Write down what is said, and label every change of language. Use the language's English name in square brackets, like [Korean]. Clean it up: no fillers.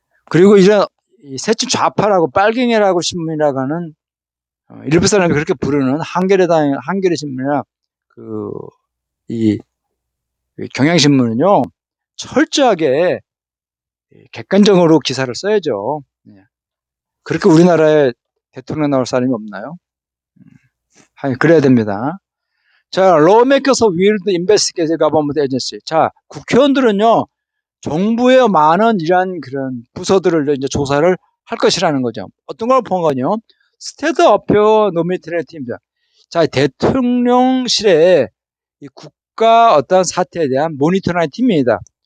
[Korean] 그리고 이런 새집 좌파라고 빨갱이라고 신문이라고 하는 일부 사람이 그렇게 부르는 한겨레 신문이나 이 경향신문은요 철저하게 객관적으로 기사를 써야죠. 그렇게 우리나라에 대통령 나올 사람이 없나요? 그래야 됩니다. 자, [English] lawmakers will investigate government agency. [Korean] 자, 국회의원들은요 정부의 많은 이러한 그런 부서들을 이제 조사를 할 것이라는 거죠. 어떤 걸 본 거냐? 스테이트 어페어 노미니티라는 팀입니다. 자, 대통령실에 이 국가 어떤 사태에 대한 모니터링 팀입니다.